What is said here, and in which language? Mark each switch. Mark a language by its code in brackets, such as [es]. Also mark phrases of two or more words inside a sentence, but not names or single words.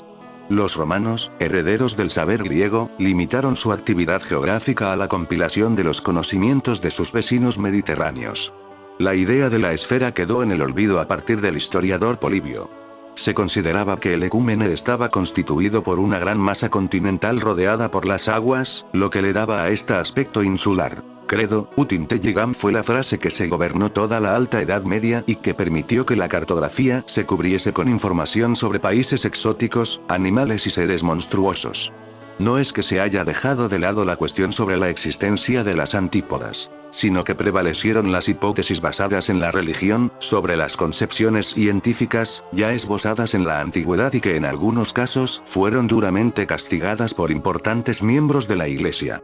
[es] Los romanos, herederos del saber griego, limitaron su actividad geográfica a la compilación de los conocimientos de sus vecinos mediterráneos. La idea de la esfera quedó en el olvido a partir del historiador Polibio. Se consideraba que el ecúmene estaba constituido por una gran masa continental rodeada por las aguas, lo que le daba a este aspecto insular. [la] Credo ut intelligam [es] fue la frase que se gobernó toda la Alta Edad Media y que permitió que la cartografía se cubriese con información sobre países exóticos, animales y seres monstruosos. No es que se haya dejado de lado la cuestión sobre la existencia de las antípodas, sino que prevalecieron las hipótesis basadas en la religión, sobre las concepciones científicas, ya esbozadas en la antigüedad y que en algunos casos fueron duramente castigadas por importantes miembros de la Iglesia.